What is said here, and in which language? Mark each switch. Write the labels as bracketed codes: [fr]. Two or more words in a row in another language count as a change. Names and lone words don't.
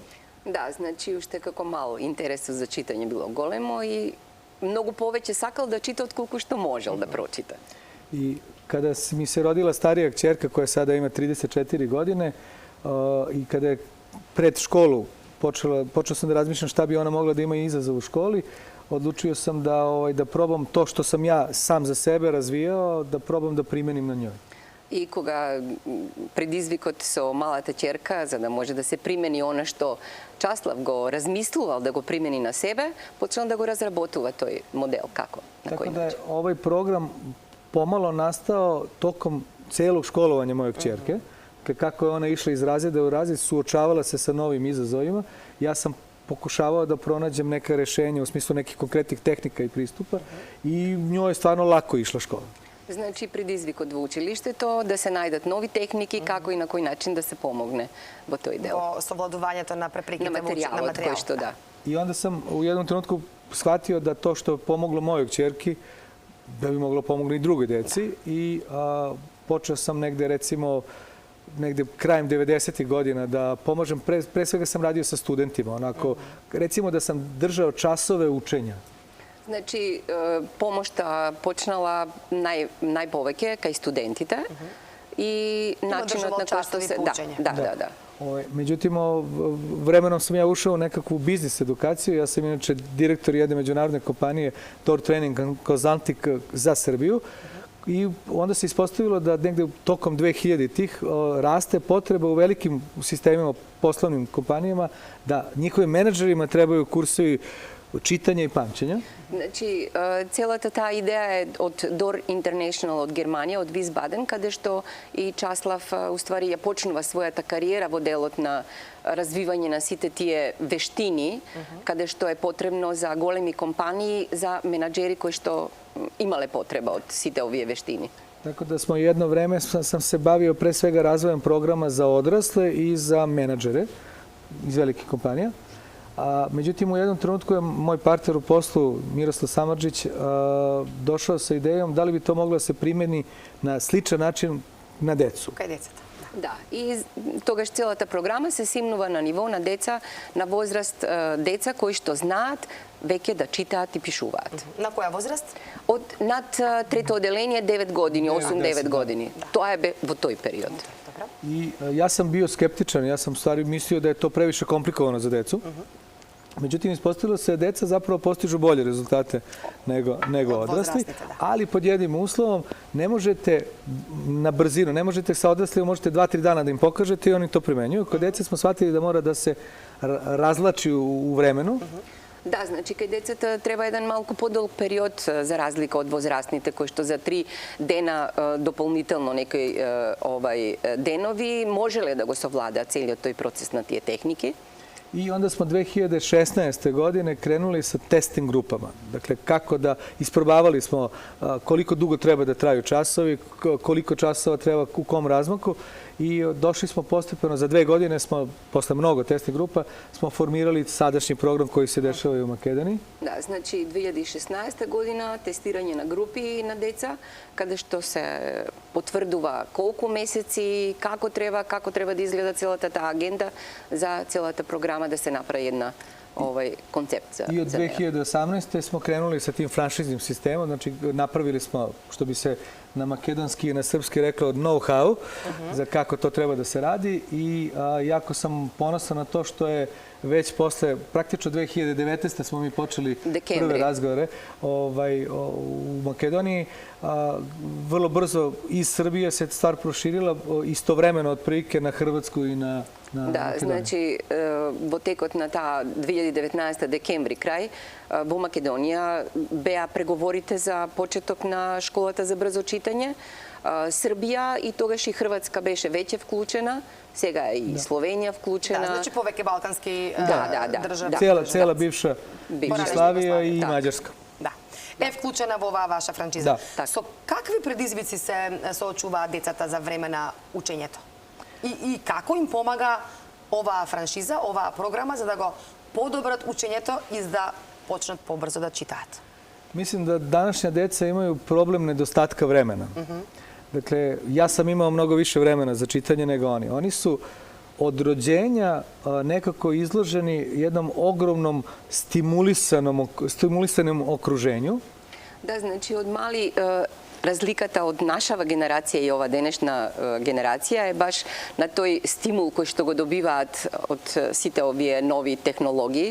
[mk] Да, значи уште како мал интересот за читање било големо и многу повеќе сакал да чита отколку што можел да прочита. [sr] И када ми се родила старија кćерка која сада има 34 године и када е пред школу počeo sam da razmišljam šta bi ona mogla da ima izazov u školi. Odlučio sam da probam to što sam ja sam za sebe razvijao, da probam da primenim na njoj. [mk] И кога предизвикот со малата ќерка, за да може да се примени она што Часлав го размислувал да го примени на себе, почнал да го разработува тој модел. Како? На [sr] Tako [mk] кој [sr] da je [mk] начин? [sr] ovaj program pomalo nastao tokom celog školovanja moje kćerke. Kako je ona išla iz razreda u razred, suočavala se sa novim izazovima. Ja sam pokušavao da pronađem neka rešenja u smislu nekih konkretnih tehnika i pristupa i njoj je stvarno lako išla škola. [mk] Значи предизвикот во училиштето да се најдат нови техники, како и на кој начин да се помогне во тој дел. Во совладувањето на препреките На материјалот кој што да. [sr] I onda sam u jednom trenutku shvatio da to što je pomoglo mojoj kćerki, da bi moglo pomogne i drugoj deci i počeo sam negde krajem 90. godina da pomažem, pre svega sam radio sa studentima, onako, recimo da sam držao časove učenja. [mk] Значи, помошта почнала најповеќе кај студентите и начинот на кој што се... Да. [sr] Međutim, vremenom sam ja ušao u nekakvu biznis edukaciju. Ja sam inače direktor jedne međunarodne kompanije Tor Training Consulting za Srbiju. I onda se ispostavilo da negde tokom 2000-ih raste potreba u velikim sistemima, poslovnim kompanijama, da njihovim menadžerima trebaju kursovi čitanja i pamćenja. [mk] Значи, целата таа идеја е од Дор International од Германија, од Висбаден, каде што и Часлав уствари ја почнува својата кариера во делот на развивање на сите тие вештини, каде што е потребно за големи компании, за менаџери кои што имале потреба од сите овие вештини. [sr] Tako da smo jedno vreme sam se bavio pre svega razvojem programa za odrasle i za menadžere iz velikih kompanija. Međutim, u jednom trenutku je moj partner u poslu, Miroslav Samardžić, došao sa idejom da li bi to moglo da se primeni na sličan način na decu. [mk] Кај децата. Да, и тогаш целата програма се симнува на ниво на деца, на возраст деца кои што знаат веќе да читаат и пишуваат. На која возраст? Од над трето оделение 9 години, 8-9 години. Тоа е во тој период. [sr] I ja sam bio skeptičan, ja sam stvari mislio da je to previše komplikovano za decu. Međutim, ispostavilo se da deca zapravo postižu bolje rezultate nego odrasli, ali pod jednim uslovom ne možete na brzinu, ne možete sa odraslima, možete 2-3 dana da im pokažete i oni to primenjuju. Kod dece smo shvatili da mora da se razlači u vremenu. [mk] Да, значи кај децата треба еден малку подолг период за разлика од возрастните кои што за 3 дена дополнително некои денови можеле да го совладаат целиот тој процес на тие техники. [sr] I onda smo 2016. godine krenuli sa testing grupama. Dakle, kako da isprobavali smo koliko dugo treba da traju časovi, koliko časova treba u kom razmaku i došli smo postepeno, za 2 godine smo, posle mnogo testnih grupa, smo formirali sadašnji program koji se dešava i u Makedoniji. [mk] Да, значи 2016 година тестирање на групи на деца, каде што се потврдува колку месеци, како треба да изгледа целата таа агенда за целата програма да се направи една koncept za [sr] I od 2018. smo krenuli sa tim franšiznim sistemom, znači napravili smo, što bi se na makedonski i na srpski reklo, know-how za kako to treba da se radi i jako sam ponosan na to što je već posle, praktično 2019. smo mi počeli prve razgovore u Makedoniji. Vrlo brzo iz Srbije se stvar proširila istovremeno otprilike na Hrvatsku i na [mk] Да, значи во текот на таа 2019 декември крај во Македонија беа преговорите за почеток на школата за брзо читање. Србија и тогаш и Хрватска беше веќе вклучена, сега и Словенија вклучена. Да, значи повеќе балкански држави. Цела бивша Југославија и Маđarska. Да. Е вклучена во оваа ваша франчиза. Со какви предизвици се соочуваат децата за време на учењето? И како им помага оваа франшиза, оваа програма за да го подобрат учењето и да почнат побрзо да читаат? [sr] Mislim da današnja deca imaju problem nedostatka vremena. Dakle, ja sam imao mnogo više vremena za čitanje nego oni. Oni su od rođenja nekako izloženi jednom ogromnom stimulisanom okruženju. [mk] Да, значи од мали разликата од нашава генерација и ова денешна генерација е баш на тој стимул кој што го добиваат од сите овие нови технологии.